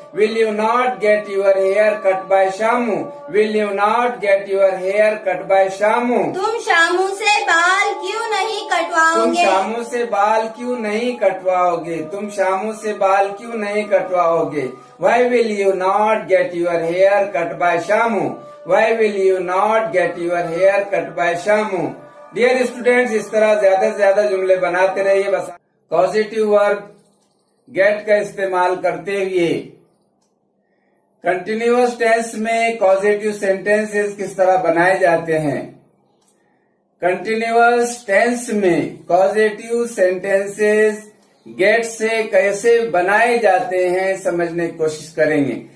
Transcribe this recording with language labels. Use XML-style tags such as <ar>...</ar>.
<en>Will you not get your hair cut by Shamu? Will you not get your hair cut by Shamu?</en> <hi>तुम शामू से बाल क्यों नहीं तुम कटवाओगे? शामू से बाल क्यों नहीं कटवाओगे? तुम शामू से बाल क्यों नहीं कटवाओगे?</hi> <en>Why will you not get your hair cut by Shamu? Why will you not get your hair cut by Shamu?</en> <hi>Dear students, इस तरह ज्यादा से ज्यादा जुमले बनाते रहिए। बस पॉजिटिव वर्ब गेट का इस्तेमाल करते हुए कंटिन्यूअस टेंस में पॉजिटिव सेंटेंसेस किस तरह बनाए जाते हैं, कंटिन्यूअस टेंस में पॉजिटिव सेंटेंसेस गेट से कैसे बनाए जाते हैं समझने की कोशिश करेंगे।</hi>